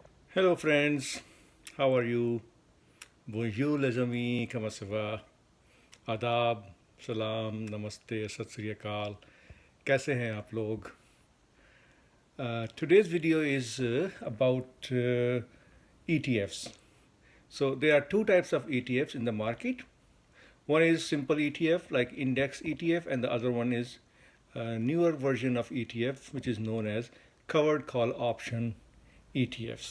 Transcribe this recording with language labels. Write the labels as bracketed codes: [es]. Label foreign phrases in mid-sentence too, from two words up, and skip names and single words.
[en] Hello friends, how are you? [fr] Bonjour les amis, comment ça va? [hi] आदाब, सलाम, नमस्ते, [pa] ਸਤਿ ਸ੍ਰੀ ਅਕਾਲ. [hi] कैसे हैं आप लोग? [en] Today's video is about ETFs. So there are two types of ETFs in the market. One is simple ETF like Index ETF, and the other one is a newer version of ETF which is known as covered call option ETFs.